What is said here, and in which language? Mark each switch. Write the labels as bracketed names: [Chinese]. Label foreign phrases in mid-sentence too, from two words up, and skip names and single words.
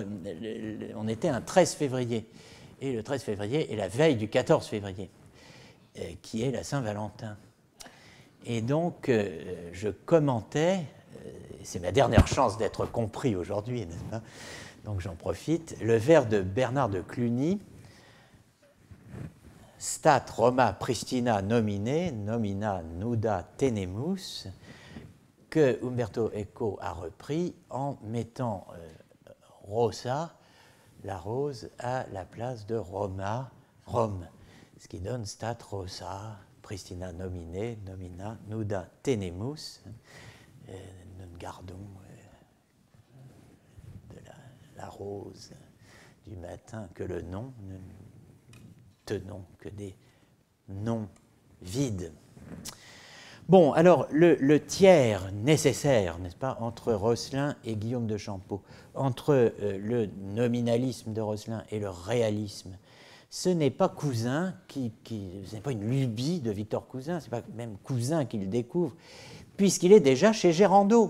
[French] On était un 13 février, et le 13 février est la veille du 14 février, qui est la Saint-Valentin. Et donc, je commentais, c'est ma dernière chance d'être compris aujourd'hui, n'est-ce pas? Donc j'en profite, le vers de Bernard de Cluny, [Latin] Stat Roma Pristina nomine, nomina nuda tenemus, [French] que Umberto Eco a repris en mettant Rosa, la rose, à la place de Roma, Rome, ce qui donne [Latin] Stat Rosa Pristina nomine, nomina nuda tenemus. [French] Nous gardons la rose du matin que le nom, ne tenons que des noms vides. Bon, alors le tiers nécessaire, n'est-ce pas, entre Rosselin et Guillaume de Champeau, entre le nominalisme de Rosselin et le réalisme, ce n'est pas Cousin ce n'est pas une lubie de Victor Cousin, ce n'est pas même Cousin qui le découvre, puisqu'il est déjà chez Gérando.